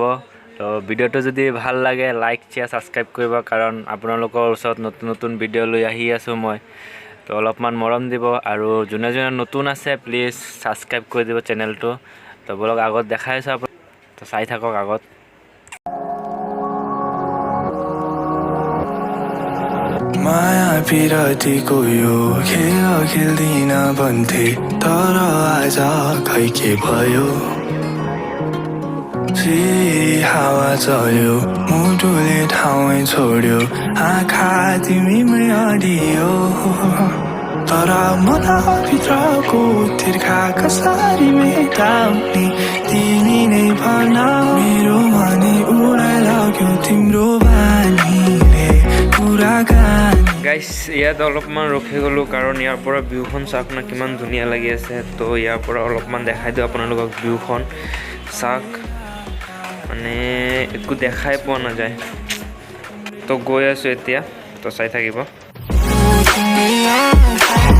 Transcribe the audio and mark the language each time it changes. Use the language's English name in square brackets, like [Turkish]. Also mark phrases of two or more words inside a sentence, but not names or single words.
[Assamese] তো ভিডিঅ'টো যদি ভাল লাগে [English] like share subscribe [Assamese] কৰিব, কাৰণ আপোনালোকৰ ওচৰত নতুন নতুন ভিডিঅ' লৈ আহি আছোঁ মই। তো অলপমান মৰম দিব আৰু যোনে যোনে নতুন আছে [English] please subscribe [Assamese] কৰি দিব চেনেলটো। তো বলক আগত দেখাইছোঁ আপুনি, তো চাই থাকক আগত। [Nepali] माया पिरातीको यो खेल खेल्दिन भन्थे तर आज खै के भयो हावा चल्यो मुटुले ठाउँै छोड्यो आँखा तिमीमै अडियो तर मनभित्रको तिर्खा कसरी मेटाउने तिमी नै भन। मेरो मनै उडाइ लाग्यो तिम्रो बानीले कुराकानी। [Assamese] গাইছ ইয়াত অলপমান ৰখি গ'লোঁ কাৰণ ইয়াৰ পৰা ভিউখন চাওক না কিমান ধুনীয়া লাগি আছে। তো ইয়াৰ পৰা অলপমান দেখাই দিওঁ আপোনালোকক ভিউখন চাওক, মানে একো দেখাই পোৱা নাযায়। তো গৈ আছোঁ এতিয়া, তো চাই থাকিব।